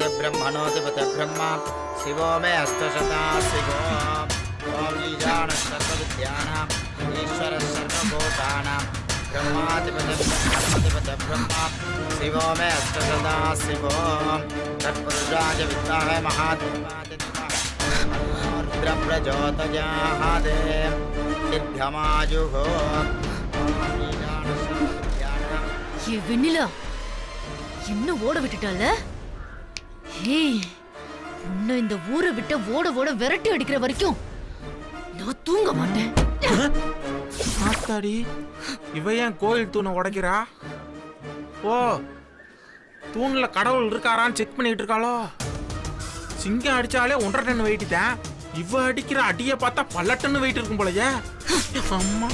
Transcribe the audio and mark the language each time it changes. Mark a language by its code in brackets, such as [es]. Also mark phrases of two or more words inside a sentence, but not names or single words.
[sa] ब्रह्मणोधिपति ब्रह्मा शिवो मे अष्टशता शिवो ओम ईशानः सर्वविद्यानां ईश्वरः सर्वभूतानां ब्रह्माधिपति ब्रह्मणोधिपति ब्रह्मा शिवो मे अष्टशता शिवो तत्पुरुषाय विद्महे महादेवाय धीमहि रुद्रप्रचोदयात् दीर्घमायुः ओम ईशानः सर्वविद्यानां [ta] ஏ வெண்ணிலா, இன்னும் ஓட விட்டுட்டால? ஏய், உன்னை இந்த ஊரை விட்டு ஓட ஓட விரட்டி அடிக்கிற வரைக்கும் நான் தூங்க மாட்டேன். ஆத்தாடி இவ ஏன் கோயில் தூணை உடைக்கிறா? ஓ தூண்ல கடவுள் இருக்காரான்னு செக் பண்ணிட்டு இருக்காளோ? சிங்கம் அடிச்சாலே 1.5 [en] ton weight [ta] தான். இவ அடிக்கிற அடிய பார்த்தா 12 [en] ton weight [ta] இருக்கும் போலயே. அம்மா